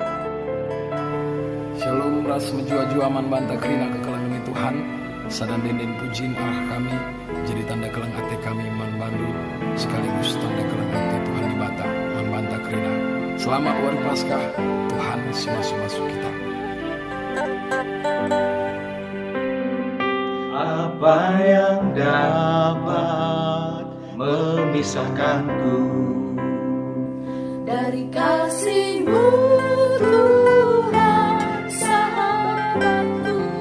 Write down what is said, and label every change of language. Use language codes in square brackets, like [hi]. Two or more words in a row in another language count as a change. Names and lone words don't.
[btx] Shalom ras menjua-jua man banta kerina kekelangan Tuhan, sadan denden pujin arah kami, jadi tanda kelang ate kami man bandu, sekaligus tanda kelang ate Tuhan di bata man banta kerina. [id] Selamat Wari Paskah, Tuhan si masuk-masuk kita. Apa yang dapat memisahkanku dari kasih-Mu Tuhan sahabatku?